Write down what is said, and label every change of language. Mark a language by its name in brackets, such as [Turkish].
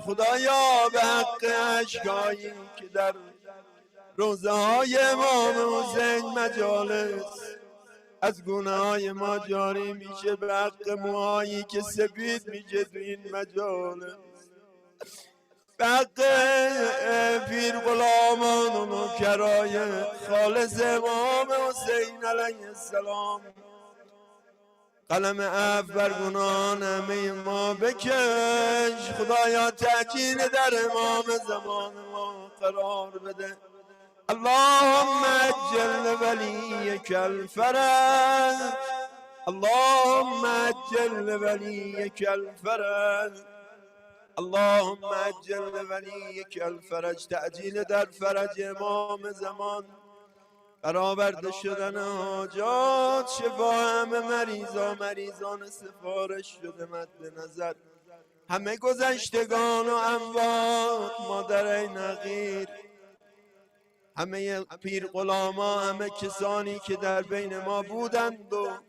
[Persian] خدایا به حق اشکایی که در روزه های امام حسین مجالس از گونه های ما جاری میشه، به حق موهایی که سفید میشه تو این مجالس، به حق پیر غلامان و نوکرای خالص امام حسین علیه السلام، قلم عفو بر گناهان همه ما بکش. خدایا تأکید در امام زمان ما قرار بده. [Arabic] اللهم عجل ولیک الفرج، اللهم عجل ولیک الفرج، اللهم عجل ولیک الفرج. [Persian] تعجیل در فرج امام زمان، برآورده شدن حاجات، شفا همه مریضان سفارش شده مد نظر، همه گذشتگان و اموات، مادرای نغیر، همه پیر غلاما، همه کسانی که در بین ما بودند و